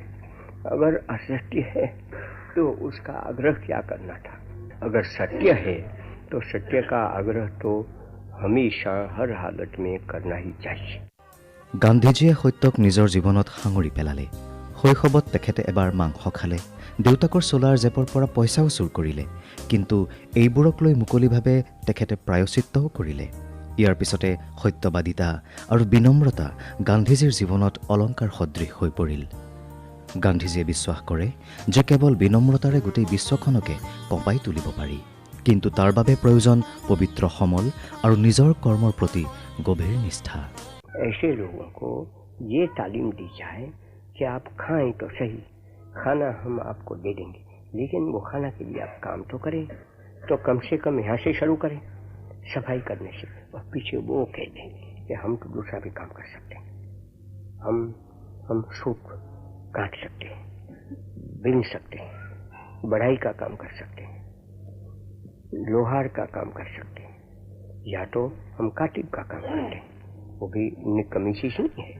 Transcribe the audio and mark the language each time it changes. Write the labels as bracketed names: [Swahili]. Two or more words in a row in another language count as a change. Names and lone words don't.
[Hindi] अगर असत्य है तो उसका आग्रह क्या करना था, अगर सत्य है तो सत्य का आग्रह तो हमेशा हर हालत में करना ही चाहिए। [Assamese] গান্ধীজীয়ে সত্যক নিজৰ জীৱনত সাঙুৰি পেলালে। শৈশৱত তেখেতে এবাৰ মাংস খালে, দেউতাকৰ চোলাৰ জেপৰ পৰা পইচাও চুৰ কৰিলে, কিন্তু এইবোৰক লৈ মুকলিভাৱে তেখেতে প্ৰায়শ্চিত্তও কৰিলে। ইয়াৰ পিছতে সত্যবাদিতা আৰু বিনম্ৰতা গান্ধীজীৰ জীৱনত অলংকাৰ সদৃশ হৈ পৰিল। গান্ধীজীয়ে বিশ্বাস কৰে যে কেৱল বিনম্ৰতাৰে গোটেই বিশ্বখনকে কঁপাই তুলিব পাৰি, কিন্তু তাৰ বাবে প্ৰয়োজন পবিত্ৰ সমল আৰু নিজৰ কৰ্মৰ প্ৰতি গভীৰ নিষ্ঠা। [Hindi] ऐसे लोगों को ये तालीम दी जाए कि आप खाएं तो सही, खाना हम आपको दे देंगे, लेकिन वो खाना के लिए आप काम तो करें, तो कम से कम यहाँ से शुरू करें सफाई करने से। और पीछे वो कह दें कि हम तो दूसरा भी काम कर सकते हैं, हम सूप काट सकते हैं, बिन सकते हैं, बढ़ाई का काम कर सकते हैं, लोहार का काम कर सकते हैं, या तो हम काटिब का काम करते हैं, वो भी निकम्मी चीज नहीं है।